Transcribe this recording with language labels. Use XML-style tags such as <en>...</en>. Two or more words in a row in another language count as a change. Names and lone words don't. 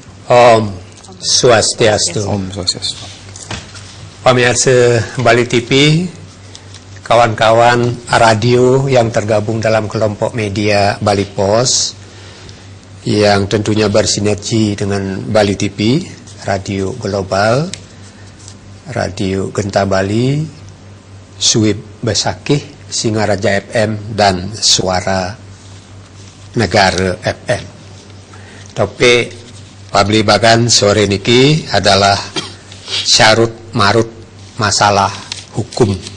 <id>Om Swastiastu. Om Swastiastu. Pemirsa Bali TV, kawan-kawan radio yang tergabung dalam kelompok media Bali Pos, yang tentunya bersinergi dengan Bali TV, radio global, radio Genta Bali, Suib Besakih, Singaraja FM, dan Suara Negara FM. Tapi Pabli Bagan sore niki adalah syarut marut masalah hukum.</id>